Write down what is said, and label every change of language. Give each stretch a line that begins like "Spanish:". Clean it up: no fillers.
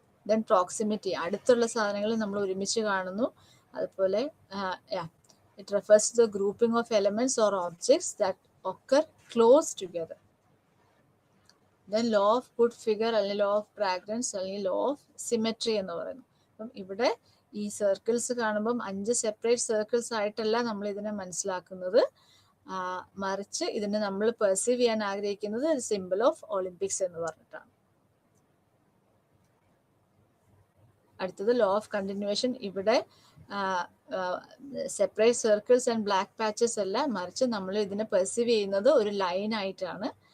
Malayalam: Then proximity, അടുത്തുള്ള സാധനങ്ങൾ നമ്മൾ ഒരുമിച്ച് കാണുന്നു.
English: അതുപോലെ it refers to the grouping of elements or objects that occur close together. Then law of good figure അല്ലെങ്കിൽ law of fragrance അല്ലെങ്കിൽ law of symmetry
Malayalam: എന്ന് പറയുന്നു. അപ്പം ഇവിടെ ഈ സർക്കിൾസ് കാണുമ്പം 5 സെപ്പറേറ്റ് സർക്കിൾസ് ആയിട്ടല്ല നമ്മൾ ഇതിനെ മനസ്സിലാക്കുന്നത്, മറിച്ച് ഇതിനെ നമ്മൾ പെർസീവ് ചെയ്യാൻ ആഗ്രഹിക്കുന്നത് സിമ്പിൾ ഓഫ് ഒളിമ്പിക്സ് എന്ന് പറഞ്ഞിട്ടാണ്. അടുത്തത് ലോ ഓഫ് കണ്ടിന്യൂവേഷൻ. ഇവിടെ separate circles and black patches അല്ല, മറിച്ച് നമ്മൾ ഇതിനെ പെർസീവ് ചെയ്യുന്നത് ഒരു ലൈൻ ആയിട്ടാണ്.